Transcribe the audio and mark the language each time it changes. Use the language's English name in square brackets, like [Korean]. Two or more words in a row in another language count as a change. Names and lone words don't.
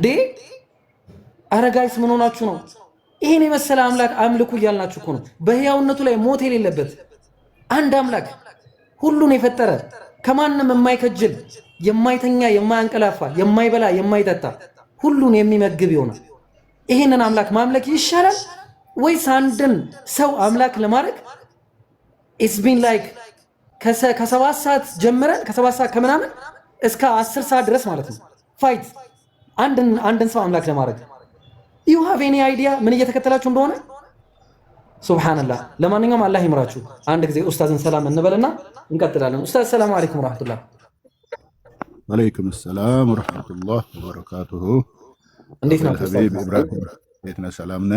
[Amharic] አረጋይስ ምን ሆናችሁ ነው ይሄን የመሰለ አምላክ አምልኩ እያልናችሁ እኮ ነው በህያውነቱ ላይ ሞት የሌለበት አንድ አምላክ ሁሉን የፈጠረ ከማንም የማይከጅል የማይተኛ የማያንቀላፋ የማይበላ የማይጠጣ ሁሉን የሚመግብ ይሆናል ይሄንን አምላክ ማምለክ ይሻላል ወይስ አንድን ሰው አምላክ ለማድረግ [English] it's been like [Amharic] ከ7 ሰዓት ጀምረን ከ7 ሰዓት ከምናምን እስከ 10 ሰዓት ድረስ ማለት ነው ፋይት አንድን ሰው አምላክ ለማድረግ [English] you have any idea [Amharic] ምን እየተከተላችሁ እንደሆነ ሱብሃንአላህ ለማንኛውም አላህ ይምራችሁ አንድ ጊዜ ኡስታዝን ሰላም እንበልና እንቀጥላለን ኡስታዝ [Arabic] سلام عليكم ورحمة الله وعليكم سلام ورحمة الله وبركاته [Amharic] እንዴት ነው ሐቢብ ኢብራሂም ቤትነ ሰላም ነህ?